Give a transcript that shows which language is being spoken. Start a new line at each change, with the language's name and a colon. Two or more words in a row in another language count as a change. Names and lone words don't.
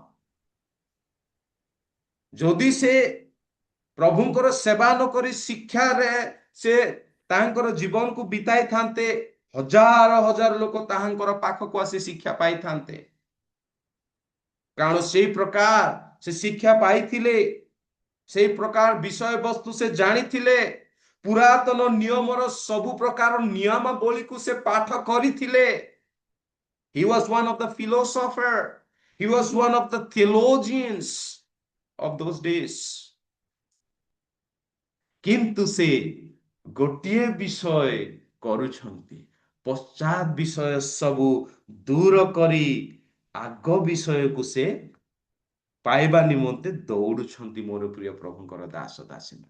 Odia: ଯଦି ସେ ପ୍ରଭୁଙ୍କର ସେବା ନ କରି ଶିକ୍ଷାରେ ସେ ତାଙ୍କର ଜୀବନକୁ ବିତାଇଥାନ୍ତେ, ହଜାର ହଜାର ଲୋକ ତାହାଙ୍କର ପାଖକୁ ଆସି ଶିକ୍ଷା ପାଇଥାନ୍ତେ। କାରଣ ସେଇ ପ୍ରକାର ସେ ଶିକ୍ଷା ପାଇଥିଲେ, ସେଇ ପ୍ରକାର ବିଷୟବସ୍ତୁ ସେ ଜାଣିଥିଲେ, ପୁରାତନ ନିୟମର ସବୁ ପ୍ରକାର ନିୟମାବଳୀକୁ ସେ ପାଠ କରିଥିଲେ।
English: He was one of the philosopher, he was one of the theologians of those days.
Odia: କିନ୍ତୁ ସେ ଗୋଟିଏ ବିଷୟ କରୁଛନ୍ତି, ପଶ୍ଚାତ ବିଷୟ ସବୁ ଦୂର କରି ଆଗ ବିଷୟକୁ ସେ ପାଇବା ନିମନ୍ତେ ଦୌଡୁଛନ୍ତି ମୋର ପ୍ରିୟ ପ୍ରଭୁଙ୍କର ଦାସ ଦାସୀ ମାନେ।